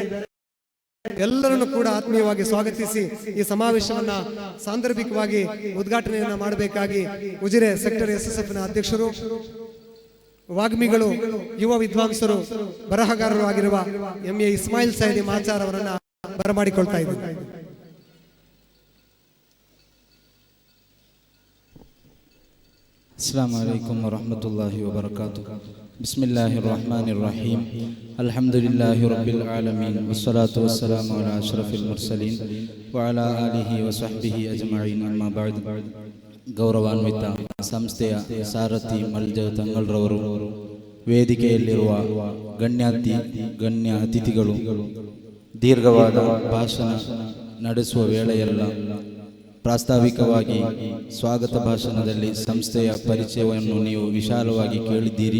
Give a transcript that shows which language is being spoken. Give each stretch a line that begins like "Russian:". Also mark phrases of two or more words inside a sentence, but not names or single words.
Kannada: ಎಲ್ಲರನ್ನು ಕೂಡ ಆತ್ಮೀಯವಾಗಿ ಸ್ವಾಗತಿಸಿ ಈ ಸಮಾವೇಶವನ್ನ ಸಾಂದರ್ಭಿಕವಾಗಿ ಉದ್ಘಾಟನೆಯನ್ನ ಮಾಡಬೇಕಾಗಿ ಉಜಿರೆ ಸೆಕ್ಟರ್ SSF ನ ಅಧ್ಯಕ್ಷರು, ವಾಗ್ಮಿಗಳು, ಯುವ ವಿದ್ವಾಂಸರು, ಬರಹಗಾರರು ಆಗಿರುವ MA ಇಸ್ಮಾಯಿಲ್ ಸೈದಿ ಮಾಚಾರ್ ಅವರನ್ನ ಬರಮಾಡಿಕೊಳ್ತಾ ಇದ್ದಾರೆ.
Arabic: السلام عليكم ورحمة الله وبركاته. بسم الله الرحمن الرحيم. الحمد لله رب العالمين والصلاة والسلام على أشرف المرسلين وعلى آله وصحبه أجمعين. أما بعد.
Kannada: ಗೌರವಾನ್ವಿತ ಸಂಸ್ಥೆಯ ಸಾರಥಿ ಮಲ್ಜ ತಂಗಳ್ರವರು, ವೇದಿಕೆಯಲ್ಲಿರುವ ಗಣ್ಯ ಅತಿಥಿಗಳು, ದೀರ್ಘವಾದ ಭಾಷಣ ನಡೆಸುವ ವೇಳೆಯಲ್ಲ ಪ್ರಾಸ್ತಾವಿಕವಾಗಿ ಸ್ವಾಗತ ಭಾಷಣದಲ್ಲಿ ಸಂಸ್ಥೆಯ ಪರಿಚಯವನ್ನು ನೀವು ವಿಶಾಲವಾಗಿ ಕೇಳಿದ್ದೀರಿ.